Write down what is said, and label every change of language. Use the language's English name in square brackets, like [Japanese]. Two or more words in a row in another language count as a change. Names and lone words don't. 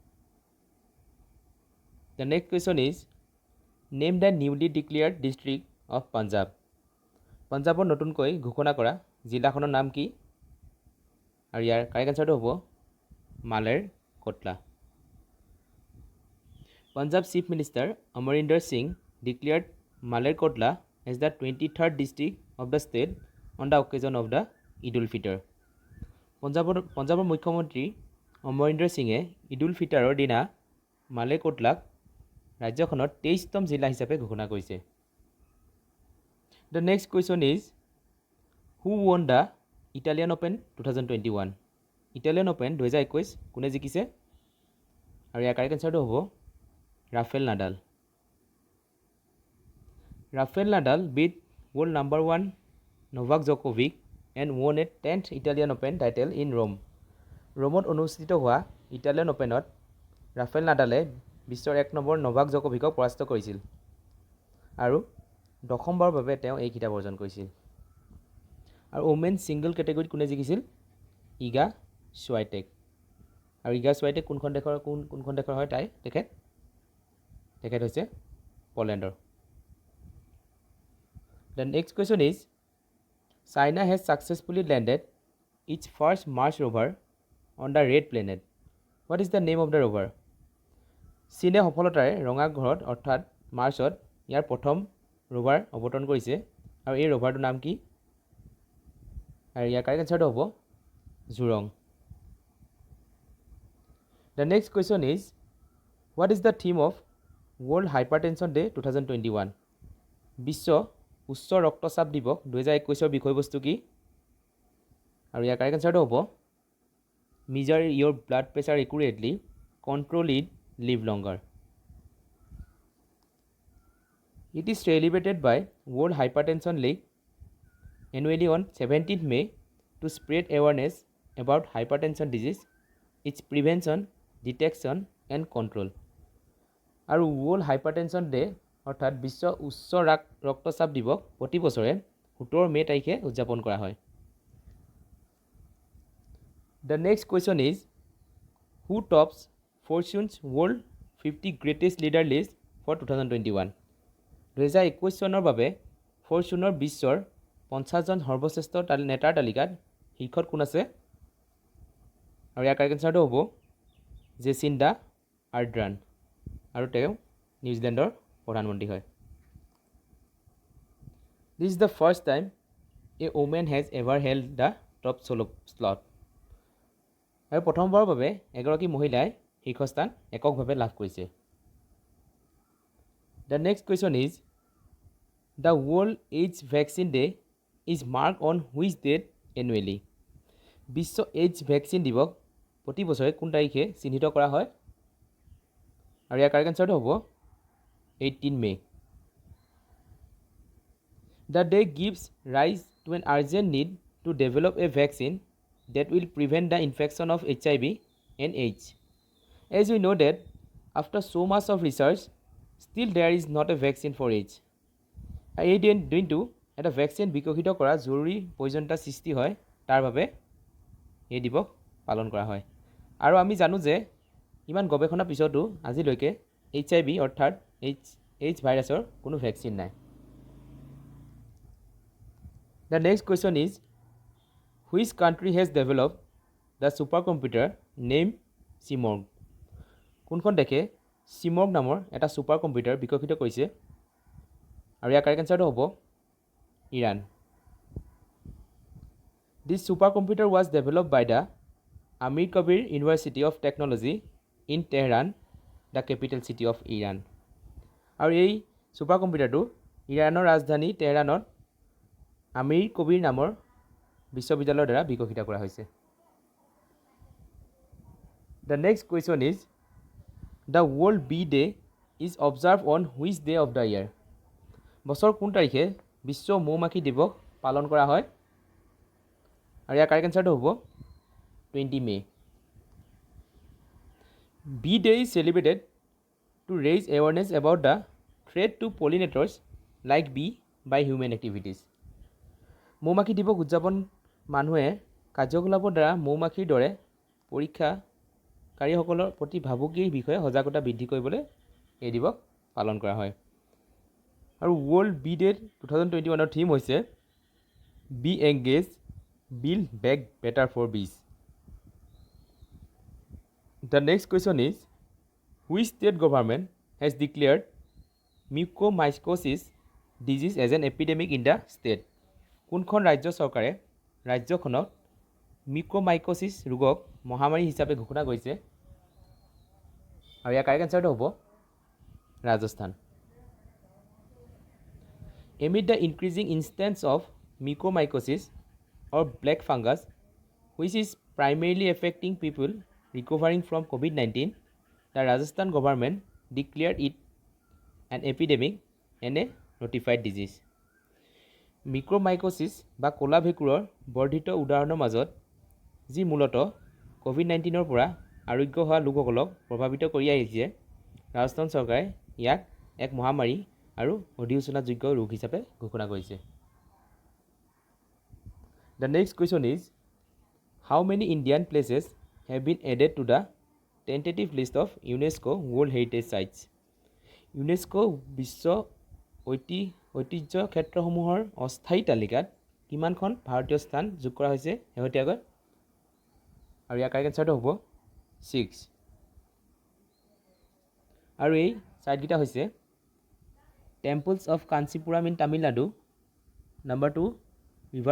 [English] The next question is name the newly declared district of Punjab. [Assamese] পাঞ্জাৱৰ নতুনকৈ ঘোষণা কৰা জিলাখনৰ নাম কি? আৰু ইয়াৰ [English] কাৰেক্ট এনচাৰটো [Assamese] হ'ব মালেৰ কটলা। [English] Punjab chief minister Amarinder Singh declared Malerkotla as the 23rd district of the state on the occasion of the Eid ul-Fitr. [Assamese] পঞ্জাৱৰ মুখ্যমন্ত্ৰী অমৰিন্দৰ সিঙে ঈদ উল ফিতৰৰ দিনা মালেৰকোটলাক ৰাজ্যখনৰ 23তম জিলা হিচাপে ঘোষণা কৰিছে। [English] The next question is who won the Italian Open 2021. [Assamese] ইটালিয়ান অ'পেন 2021 কোনে জিকিছে? আৰু ইয়াৰ [English] কাৰেক্ট এনচাৰটো [Assamese] হ'ব ৰাফেল নাডাল। [English] Rafael Nadal beat world number 1 Novak Djokovic and won a 10th Italian Open title in Rome. [Assamese] ৰোমত অনুষ্ঠিত হোৱা ইটালিয়ান অ'পেনত ৰাফেল নাডালে বিশ্বৰ 1 নম্বৰ নভাক জকোভিকক পৰাস্ত কৰিছিল আৰু 10মবাৰৰ বাবে তেওঁ এই খিতাপ অৰ্জন কৰিছিল। আৰু [English] ওমেন ছিংগল কেটেগৰীত [Assamese] কোনে জিকিছিল? ইগা ছুৱাইটেক। আৰু ইগা ছুৱাইটেক কোনখন দেশৰ হয় তেখেত হৈছে পলেণ্ডৰ। [English] The next question is China has successfully landed its first Mars rover on the red planet. What is the name of the rover? [Assamese] চীনে সফলতাৰে ৰঙা গ্ৰহত অৰ্থাৎ মাৰ্চত ইয়াৰ প্ৰথম ৰোভাৰ অৱতৰণ কৰিছে আৰু এই ৰোভাৰটোৰ নাম কি? আৰু ইয়াৰ [English] কাৰেক্ট এনচাৰটো [Assamese] হ'ব জুৰং। [English] The next question is what is the theme of World Hypertension Day 2021? [Assamese] বিশ্ব উচ্চ ৰক্তচাপ দিৱস 2021ৰ বিষয়বস্তু কি? আৰু ইয়াৰ [English] correct answer হ'ব measure your blood pressure accurately, control it, live longer. It is celebrated by World Hypertension League annually on 17th May to spread awareness about hypertension disease, its prevention, detection and control. [Assamese] আৰু World Hypertension Day অৰ্থাৎ বিশ্ব উচ্চ ৰক্তচাপ দিৱস প্ৰতি বছৰে 17 মে' তাৰিখে উদযাপন কৰা হয়। [English] The next question is who tops Fortune's World 50 Greatest Leader List for 2021? [Assamese] 2021 চনৰ বাবে ফৰচুনৰ বিশ্বৰ 50জন সৰ্বশ্ৰেষ্ঠ নেতাৰ তালিকাত শীৰ্ষত কোন আছে? আৰু ইয়াৰ [English] কাৰেক্ট এনচাৰটো [Assamese] হ'ব জেচিণ্ডা আৰ্ডাৰ্ণ আৰু তেওঁ নিউজিলেণ্ডৰ প্ৰধানমন্ত্ৰী হয়। [English] This is the first time a woman has ever held the top slot. [Assamese] আৰু প্ৰথমবাৰৰ বাবে এগৰাকী মহিলাই শীৰ্ষস্থান এককভাৱে লাভ কৰিছে। [English] The next question is the World AIDS Vaccine Day is marked on which date annually? [Assamese] বিশ্ব AIDS ভেকচিন দিৱস প্ৰতি বছৰে কোন তাৰিখে চিহ্নিত কৰা হয়? আৰু ইয়াৰ [English] কাৰেক্ট এনচাৰটো [Assamese] হ'ব 18 মে'। [English] The day gives rise to an urgent need to develop a vaccine that will prevent the infection of HIV and AIDS. As we know that after so much of research, still there is not a vaccine for AIDS. [Assamese] এই দিনটো এটা ভেকচিন বিকশিত কৰা জৰুৰী প্ৰয়োজনীয়তা সৃষ্টি হয়, তাৰ বাবে এই দিৱস পালন কৰা হয়। আৰু আমি জানো যে ইমান গৱেষণাৰ পিছতো আজিলৈকে HIV অৰ্থাৎ AIDS ভাইৰাছৰ কোনো ভেকচিন নাই। [English] The next question is which country has developed the supercomputer named CIMORG? [Assamese] কোনখন দেশে CIMORG নামৰ এটা ছুপাৰ কম্পিউটাৰ বিকশিত কৰিছে? আৰু ইয়াৰ [English] কাৰেক্ট এনচাৰটো [Assamese] হ'ব ইৰাণ। [English] This supercomputer was developed by the Amir Kabir University of Technology in Tehran, the capital city of Iran. [Assamese] আৰু এই ছুপাৰ কম্পিউটাৰটো ইৰাণৰ ৰাজধানী তেহৰানত আমিৰ কবিৰ নামৰ বিশ্ববিদ্যালয়ৰ দ্বাৰা বিকশিত কৰা হৈছে। [English] The next question is, the World Bee Day is observed on which day of the year? [Assamese] বছৰ কোন তাৰিখে বিশ্ব মৌমাখি দিৱস পালন কৰা হয়? আৰু ইয়াৰ [English] কাৰেক্ট এনচাৰটো [Assamese] হ'ব 20 May. [English] Bee Day is celebrated to raise awareness about the threat to pollinators like bee by human activities. [Assamese] মৌমাখি দিৱস উদযাপন মানুহে কাৰ্যকলাপৰ দ্বাৰা মৌমাখিৰ দৰে পৰীক্ষাকাৰীসকলৰ প্ৰতি ভাবুকিৰ বিষয়ে সজাগতা বৃদ্ধি কৰিবলৈ এই দিৱস পালন কৰা হয়। [English] আৰু World Bee Day 2021 theme হৈছে Be engaged build back better for bees. The next question is, which state government has declared mucormycosis disease as an epidemic in the state? [Assamese] কোনখন ৰাজ্য চৰকাৰে ৰাজ্যখনত মিউকৰমাইকোচিছ ৰোগক মহামাৰী হিচাপে ঘোষণা কৰিছে? আৰু ইয়াৰ [English] কাৰেক্ট এনচাৰটো [Assamese] হ'ব ৰাজস্থান। [English] Amid the increasing instance of mucormycosis or black fungus, which is primarily affecting people recovering from COVID-19, the Rajasthan government declared it an epidemic and a notified disease. [Assamese] মিউকৰমাইকোচিছ বা ক'লা ভেঁকুৰৰ বৰ্ধিত উদাহৰণৰ মাজত যি মূলতঃ COVID-19 পৰা আৰোগ্য হোৱা লোকসকলক প্ৰভাৱিত কৰি আহিছে, ৰাজস্থান চৰকাৰে ইয়াক এক মহামাৰী আৰু অধিসূচনাযোগ্য ৰোগ হিচাপে ঘোষণা কৰিছে। [English] The next question is, how many Indian places have been added to the tentative list of UNESCO World Heritage Sites? [Assamese] UNESCO বিশ্ব ঐতিহ্য ক্ষেত্ৰসমূহৰ অস্থায়ী তালিকাত কিমানখন ভাৰতীয় স্থান যোগ কৰা হৈছে শেহতীয়াকৈ? আৰু ইয়াৰ [English] কাৰেক্ট এনচাৰটো [Assamese] হ'ব 6। আৰু এই চাইটকেইটা হৈছে [English] Temples of Kanchipuram in Tamil Nadu, number 2 river